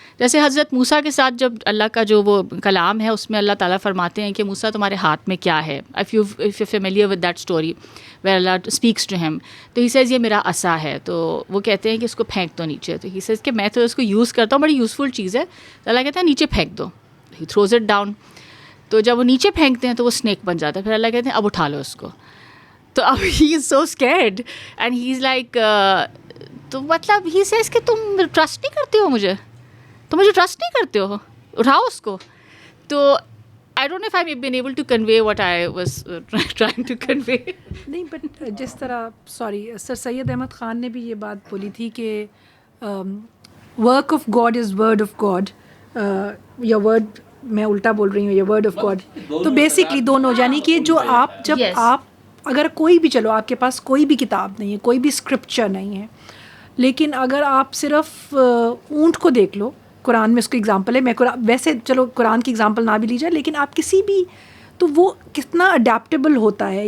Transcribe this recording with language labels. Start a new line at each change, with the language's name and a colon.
Urdu: جیسے حضرت موسیٰ کے ساتھ جب اللہ کا جو وہ کلام ہے اس میں اللہ تعالیٰ فرماتے ہیں کہ موسیٰ تمہارے ہاتھ میں کیا ہے,
English: if you familiar with that story where Allah speaks to him,
Urdu: تو ہی سیز یہ میرا عصا ہے, تو وہ کہتے ہیں کہ اس کو پھینک دو نیچے, تو ہی سیز کہ میں تو اس کو یوز کرتا ہوں, بڑی یوزفل چیز ہے, تو اللہ کہتا ہے نیچے پھینک دو,
English: He throws it down.
Urdu: تو جب وہ نیچے پھینکتے ہیں تو وہ اسنیک بن جاتا ہے, پھر اللہ کہتے ہیں اب اٹھا لو اس کو.
English: تو اب he is so scared and he is like,
Urdu: تو مطلب ہی سیز کہ تم ٹرسٹ نہیں کرتے ہو مجھے, تو مجھے ٹرسٹ نہیں کرتے ہو, اٹھاؤ اس کو. تو
English: I don't know if I've been able to convey what I was trying to convey.
Urdu: نہیں, بٹ جس طرح سوری سر سید احمد خان نے بھی یہ بات بولی تھی کہ
English: work of God is word of God,
Urdu: یا ورڈ میں الٹا بول رہی ہوں, یا ورڈ آف گاڈ. تو بیسکلی دونوں, یعنی کہ جو آپ جب آپ اگر کوئی بھی, چلو آپ کے پاس کوئی بھی کتاب نہیں ہے, کوئی بھی اسکرپچر نہیں ہے, لیکن اگر آپ صرف اونٹ کو دیکھ لو, قرآن میں اس کو اگزامپل ہے, میں ویسے چلو قرآن کی اگزامپل نہ بھی لی جائے, لیکن آپ کسی بھی, تو وہ کتنا اڈیپٹیبل ہوتا ہے.